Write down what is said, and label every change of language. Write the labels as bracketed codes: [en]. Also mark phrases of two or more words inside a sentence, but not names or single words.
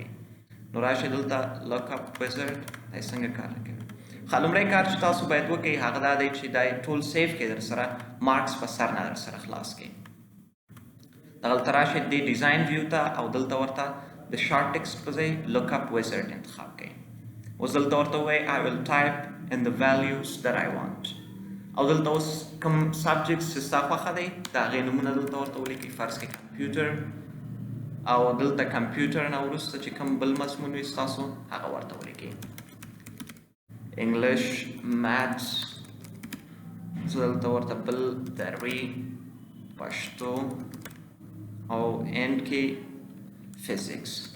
[ps] نو راشئ دلته [en] lookup wizard [ps] دی څنګه کار کوي. لومړی کار چې تاسو باید وکړئ هغه دا دی چې دا ټول سیف کړئ در سره مارکس په سر نه در سره خلاص کړئ. دغلته راشئ دې [en] design view [ps] ته او دلته ورته د [en] short text [ps] په ځای [en] lookup wizard [ps] انتخاب کړئ. اوس دلته ورته ووایئ [en] I will type in the values that I want [ps] او دلته اوس کوم سبجیکټس چې ستا خوښه دی د هغې نومونه دلته ورته ولیکئ. فرض کړئ کمپیوټر او دلته کمپیوټر نه وروسته چې کوم بل مضمون وي ستاسو هغه ورته ولیکئ. [en] English maths [ps] زه دلته ورته بل دري پښتو او اینډ کې فزیکس.